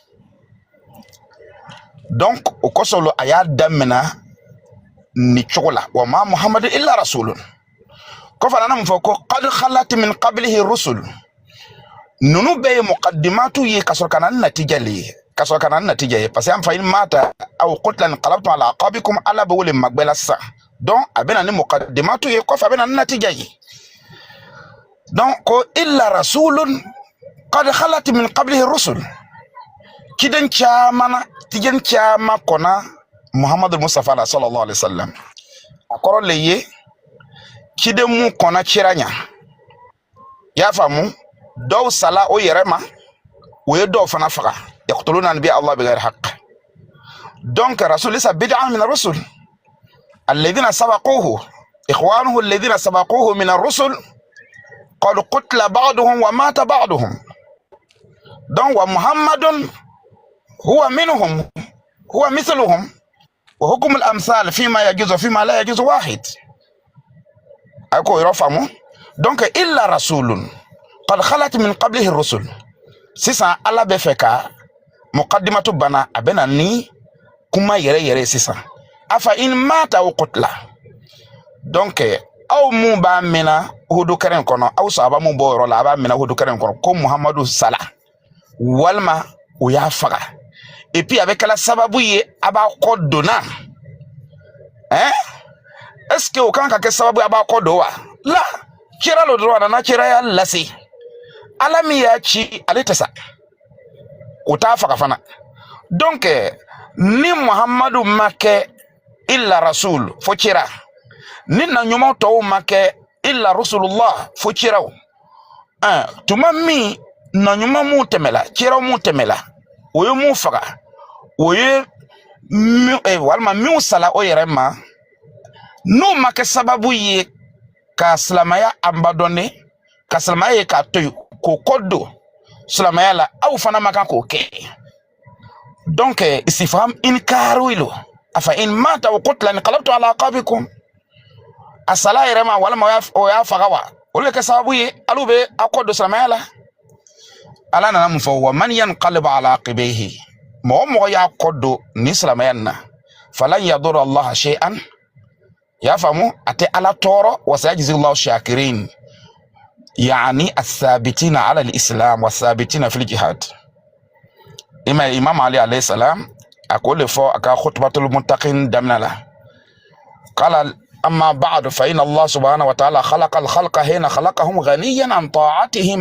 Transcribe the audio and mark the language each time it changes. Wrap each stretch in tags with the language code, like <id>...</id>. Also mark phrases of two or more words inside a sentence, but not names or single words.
<bm>donc o kosɔn a y'a daminɛ ni cogo la</bm> <ar>وما محمد إلا رسول</ar> <bm>kɔfɛ a nana mun fɔ ko</bm> <ar>قد خلت من قبله رسل</ar> <bm>nunu bɛɛ ye muqaddimatu ye ka sɔrɔ ka na ni natija le ye ka sɔrɔ ka na ni natija ye</bm> <fr>parce que</fr> <ar>أ فإن مات أو قتل انقلبتم على</ar> <bm>aqabikum ala bɛ wele magbɛla sisan donc a bɛ na ni muqaddimatu ye kɔfɛ a bɛ na ni natija ye donc ko</bm> <ar>إلا رسول قد خلت من قبله رسل</ar> <bm>kiden caman tijen caman kɔnna muhammadu mustafa la</bm> <ar>صلى الله عليه وسلم</ar> <bm>a kɔrɔ le ye kiden mun kɔnna cira ɲa y'a faamu dɔw sala o yɛrɛ ma o ye dɔw fana faga</bm> <ar>يقتلون أنبياء الله بغير حق</ar> <bm>donc</bm> <ar>رسول عيسى بدعا من الرسل الذين سبقوه إخوانه الذين سبقوه من الرسل قد قتل بعضهم ومات بعضهم donc ومحمد هو منهم هو مثلهم وحكم الأمثال فيما يجوز فيما لا يجوز واحد</ar> <bm>ako yrofamu donc</bm> <ar>إلا رسول قد خلت من قبله الرسل</ar> <bm>sisan ala bɛ fɛ ka muqaddimatu bana a bɛna ni kuma yɛrɛ sisan</bm> <ar>أفإن مات أو قتل</ar> <bm>donc aw mun b'a mɛna hudu kɛrɛn kɔnɔ aw sahaba mun bɔ yɔrɔ la a b'a mɛna hudu kɛrɛn kɔnɔ ko muhammadu sala walima o y'a faga</bm> <fr>et puis</fr> <bm>a bɛ kɛla sababu ye a b'a kɔ donna</bm> <fr>est ce que</fr> <bm>o kan ka kɛ sababu ye a b'a kɔ don wa la kira lo dɔrɔn a nana kiraya lase ala min y'a ci ale tɛ sa o t'a faga fana donc ni muhammadu ma kɛ</bm> <ar>إلا رسول</ar> <bm>fo cira ni na ɲuman tɔw ma kɛ</bm> <ar>إلا رسول الله</ar> <bm>fo ciraw tuma min na ɲuman mun tɛmɛla ciraw mun tɛmɛla o ye mun faga o ye walima min sala o yɛrɛ ma n'o ma kɛ sababu ye ka silamɛya abandonner ka silamɛya ye k'a to yen k'o kɔ don silamɛya la aw fana ma kan k'o kɛ donc</bm> <ar>استفهام إنكاري</ar> <bm>lo</bm> <ar>أفإن مات وقتل انقلبت على أعقابكم</ar> <bm>asala yɛrɛ ma walima o y'a faga wa olu bɛ kɛ sababu ye alu bɛ a kɔ don silamɛya la ala nana mun fɔ</bm> <ar>ومن ينقلب على عقبيه</ar> <bm>mɔgɔ mɔgɔ y'a kɔ don ni silamɛya nin na</bm> <ar>فلن يضر الله شيئا</ar> <bm>y'a faamu a tɛ ala tɔɔrɔ</bm> <ar>وسيجزي الله الشاكرين يعني الثابتين على الإسلام والثابتين في الجهاد إمام علي عليه السلام أقول فوق خطبة المتقين دمنا له قال أما بعد فإن الله سبحانه وتعالى خلق الخلق حين خلقهم غنيا عن طاعتهم</ar>